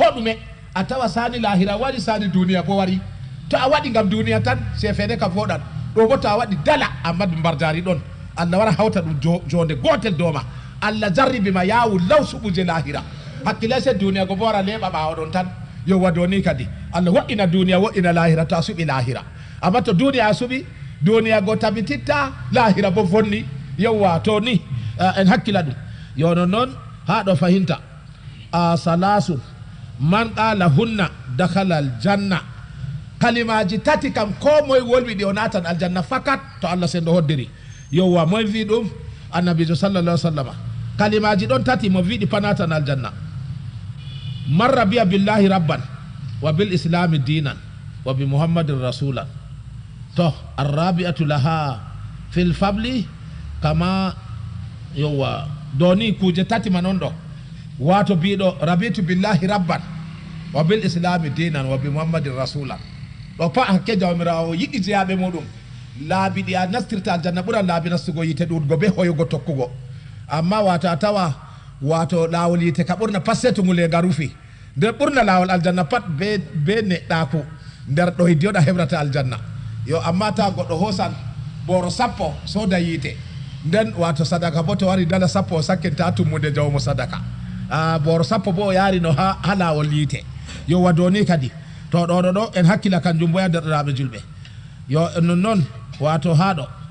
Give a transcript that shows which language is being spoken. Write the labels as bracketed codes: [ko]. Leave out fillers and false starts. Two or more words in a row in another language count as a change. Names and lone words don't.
[ff] ɗume a tawa sani lahira waɗi sani duniya bo wari to a waɗi gam duniya tan se feere ka foɗan ɗo bo to a waɗi dala amma ɗum mbarjari ɗon Allah wara hawta ɗum jonde gotel doma Allah jarribima yawu law suɓuje lahira hakkille se duniya go bo wara leɓa ɓawo ɗon tan yowwa do ni kadi Allah woɗɗina duniya woɗɗina lahira to a suɓi lahira amma to duniya a suɓi duniya go tabititta lahira bo vonni yowwa to ni en hakkila ɗum yo non ha ɗo fahinta [ar] ثلاث من قالهن دخل الجنة [ff] kalimaji tati kam ko moye wolwiɗi o natan aljanna fakat to Allah sen ɗo hoddiri yowwa moye wi ɗum annabijo [ar] صلى الله عليه وسلم [ff] kalimaji ɗon tati mo wiɗi panatan aljanna [ar] من رضي بالله ربا وبالإسلام دينا وبمحمد رسولا [ff] to arrabi'atu laha fil fabli kama yowwa doni kuje tati man on ɗo wato biɗo [ar] رضيت بالله ربا وبالإسلام دينا وبمحمد رسولا [ff] ɗo pa hakke jawmirawo yiɗi jeyaɓe muɗum laabi ɗi a nastirta aljanna ɓuran laabi nastugo yite ɗuɗgo be hoyugo tokkugo amma wato a tawa wato lawol yite ka ɓurna passe to ngulega rufi nder ɓurna lawol aljanna pat be neɗɗaku nder ɗo hiddiyoɗa heɓrata aljanna yo amma ta goɗɗo hosan boro sappo soda yite nden wato sadaka bo to wari dala sappo o sakkinta tummude jawmo sadaka boro sappo bo o yarino ha lawol yite yo wadoni kadi to ɗo en hakkila kanjum boya derɗiraɓe julɓe yo non wato haɗo